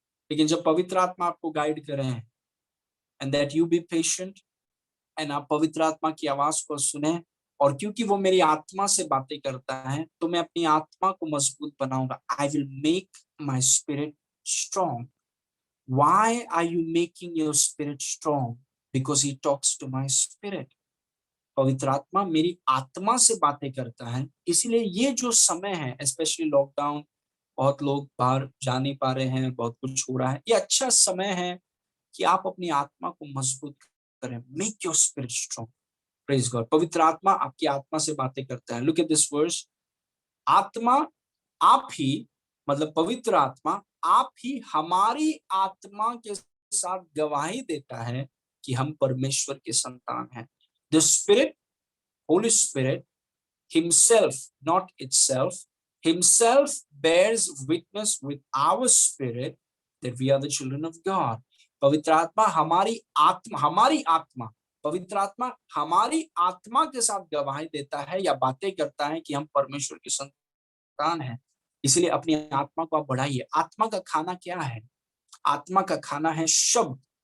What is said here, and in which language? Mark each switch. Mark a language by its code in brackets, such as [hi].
[hi] लेकिन जब पवित्र आत्मा आपको गाइड कर रहे हैं, [en] and that you be patient, [hi] and आप पवित्र आत्मा की आवाज को सुने, और क्योंकि वो मेरी आत्मा से बातें करता है, तो मैं अपनी आत्मा को मजबूत बनाऊंगा। [en] I will make my spirit strong. Why are you making your spirit strong? Because he talks to my spirit. [hi] पवित्र आत्मा मेरी आत्मा से बातें करता है, इसलिए ये जो समय है, स्पेशली लॉकडाउन, बहुत लोग बाहर जा नहीं पा रहे हैं, बहुत कुछ हो रहा है, ये अच्छा समय है कि आप अपनी आत्मा को मजबूत करें. [en] Make your spirit strong. Praise God. [hi] पवित्र आत्मा आपकी आत्मा से बातें करता है. [en] Look at this verse. [hi] आत्मा आप ही, मतलब पवित्र आत्मा आप ही हमारी आत्मा के साथ गवाही देता है कि हम परमेश्वर के संतान हैं. [en] The spirit, holy spirit himself, not itself, himself bears witness with our spirit that we are the children of God. [hi] पवित्र आत्मा हमारी आत्मा, पवित्र आत्मा हमारी आत्मा के साथ गवाही देता है या बातें करता है कि हम परमेश्वर के संतान हैं. इसलिए अपनी आत्मा को आप बढ़ाइए. आत्मा का खाना क्या है? आत्मा का खाना है शब्द.